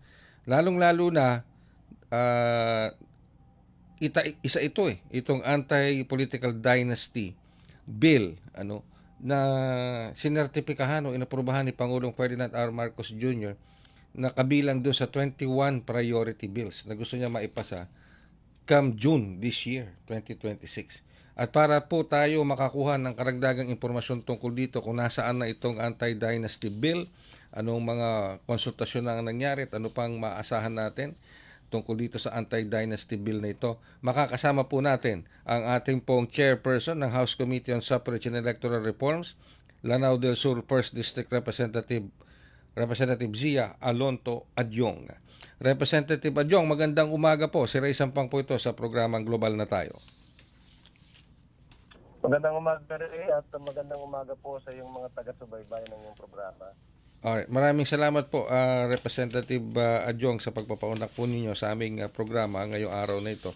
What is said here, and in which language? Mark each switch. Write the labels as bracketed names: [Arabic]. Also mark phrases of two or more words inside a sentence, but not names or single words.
[Filipino] Lalong-lalo na, isa ito itong Anti-Political Dynasty Bill na sinertipikahan o inaprubahan ni Pangulong Ferdinand R. Marcos Jr. na kabilang doon sa 21 priority bills na gusto niya maipasa [English] come June this year, [Filipino] 2026. At para po tayo makakuha ng karagdagang impormasyon tungkol dito kung nasaan na itong anti-dynasty bill, anong mga konsultasyon na nangyari at ano pang maasahan natin tungkol dito sa anti-dynasty bill na ito, makakasama po natin ang ating pong chairperson ng House Committee on Suffrage and Electoral Reforms, Lanao del Sur 1st District Representative Zia Alonto Adyong. Representative Adyong, magandang umaga po. Si Ray Sampang po ito sa programang Global na Tayo. Magandang umaga rin at magandang umaga po sa iyong mga taga-subaybay ng iyong programa. Alright, maraming salamat po Representative Adyong sa pagpapaunak po ninyo sa aming programa ngayong araw na ito.